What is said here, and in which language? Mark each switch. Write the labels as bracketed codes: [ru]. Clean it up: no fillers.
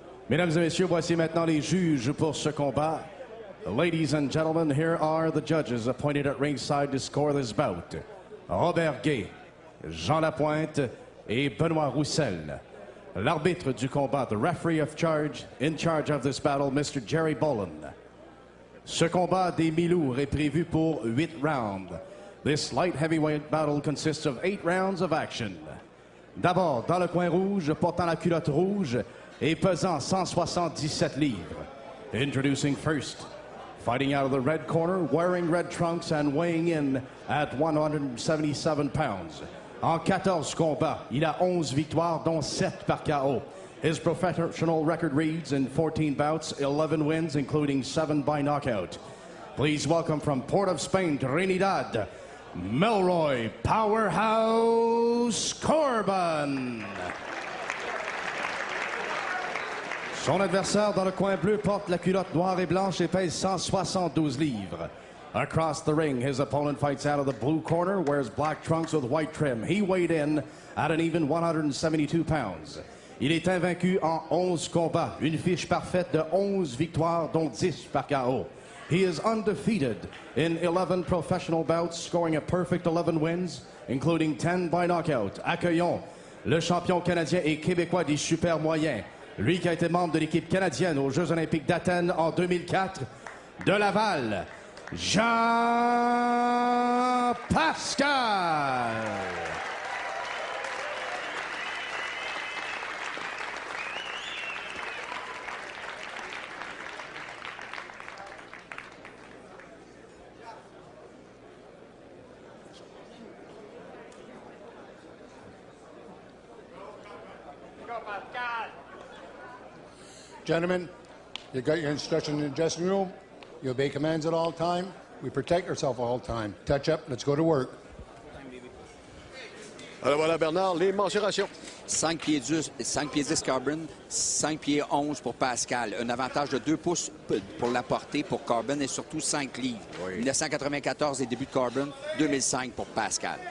[fr] Mesdames et messieurs, voici maintenant les juges pour ce combat. [en] Ladies and gentlemen, here are the judges appointed at ringside to score this bout. [fr] Robert Gay, Jean Lapointe et Benoît Roussel. L'arbitre du combat, [en] the referee of charge, in charge of this battle, Mr. Jerry Boland. [fr] Ce combat des mi-lourds est prévu pour 8 rounds. [en] This light heavyweight battle consists of 8 rounds of action. [fr] D'abord, dans le coin rouge, portant la culotte rouge et pesant 177 livres. [en] Introducing first, fighting out of the red corner, wearing red trunks and weighing in at 177 pounds. [fr] En 14 combats, il a 11 victoires, dont 7 par KO. [en] His professional record reads in 14 bouts, 11 wins, including 7 by knockout. Please welcome from Port of Spain, Trinidad, Melroy Powerhouse Corbin. [fr] Son adversaire dans le coin bleu porte la culotte noire et blanche et pèse 172 livres. [en] Across the ring, his opponent fights out of the blue corner, wears black trunks with white trim. He weighed in at an even 172 pounds. [fr] Il est invaincu en 11 combats, une fiche parfaite de 11 victoires, dont 10 par KO. [en] He is undefeated in 11 professional bouts, scoring a perfect 11 wins, including 10 by knockout. [fr] Accueillons le champion canadien et québécois des super moyens. Lui qui a été membre de l'équipe canadienne aux Jeux olympiques d'Athènes en 2004, de Laval, Jean-Pascal. [en] Gentlemen, you got your instructions in the dressing room. You obey commands at all time. We protect ourselves all time. Touch up. Let's go to work. [fr] Alors voilà, Bernard, les mensurations. 5 pieds 10 Corbin, 5 pieds 11 pour Pascal. Un avantage de 2 pouces pour la portée pour Corbin et surtout 5 livres. Oui. 1994, les débuts de Corbin, 2005 pour Pascal.